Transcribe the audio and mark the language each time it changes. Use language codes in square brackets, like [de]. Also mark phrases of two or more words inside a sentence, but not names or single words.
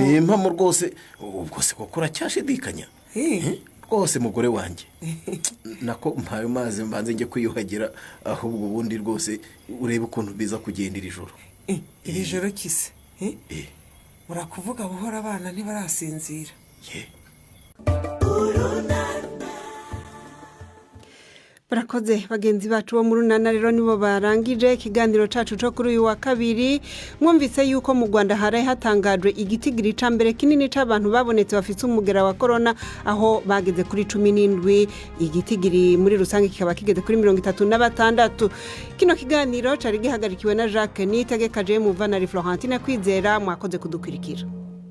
[rw] ni impamo rwose ubwo se kuko uracyashidikanya rwose mugore wanjye nako mpaye amazi mbanze njye kwiyuhagira ahubwo ubundi rwose urebe ukuntu biza kugenda iri joro iri joro kise urakuvuga buhoro abana ntibarasinzira [rn] barakoze bagenzi bacu bo mu runana rero nibo barangije ikiganiro cacu cyo kuri uyu wa kabiri mwumvise yuko mu Rwanda hari hatangajwe igitigiri ca mbere kinini c'abantu babonetse bafite umugera wa corona aho bageze kuri 17 igitigiri muri rusange kikaba kigeze kuri 36 kino kiganiro cari gihagarikiwe na Jacques Nitegekaje mu Vanari Florentine Kwizera mwakoze kudukurikira